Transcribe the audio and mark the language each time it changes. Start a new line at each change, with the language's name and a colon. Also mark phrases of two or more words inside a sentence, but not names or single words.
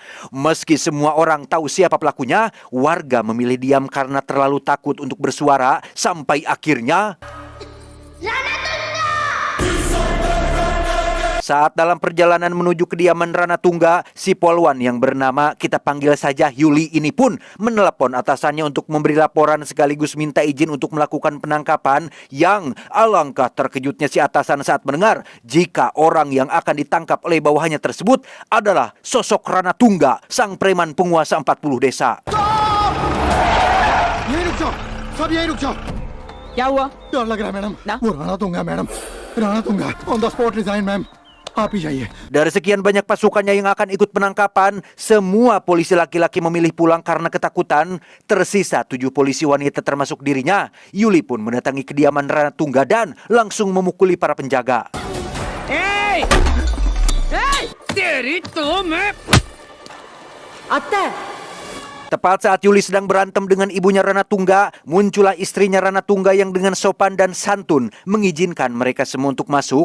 Indonesian: Meski semua orang tahu siapa pelakunya, warga memilih diam karena terlalu takut untuk bersuara sampai akhirnya saat dalam perjalanan menuju kediaman Rana Tungga, si polwan yang bernama kita panggil saja Yuli ini pun menelepon atasannya untuk memberi laporan sekaligus minta izin untuk melakukan penangkapan. Yang alangkah terkejutnya si atasan saat mendengar jika orang yang akan ditangkap oleh bawahannya tersebut adalah sosok Rana Tungga, sang preman penguasa 40 desa.
Hindi: यहीं रुक जाओ, सब यहीं रुक जाओ। क्या हुआ? डर लग रहा है मैडम। ना? वो राणा तुंगा मैडम, राणा तुंगा
English: on the spot resign ma'am.
Hindi: आप ही जाइए।
Indonesian: Dari sekian banyak pasukannya yang akan ikut penangkapan, semua polisi laki-laki memilih pulang karena ketakutan. Tersisa 7 polisi wanita termasuk dirinya. Yuli pun mendatangi kediaman Ranatungga dan langsung memukuli para penjaga. Tepat saat Yuli sedang berantem dengan ibunya Ranatungga, muncullah istrinya Ranatungga yang dengan sopan dan santun mengizinkan mereka semua untuk masuk.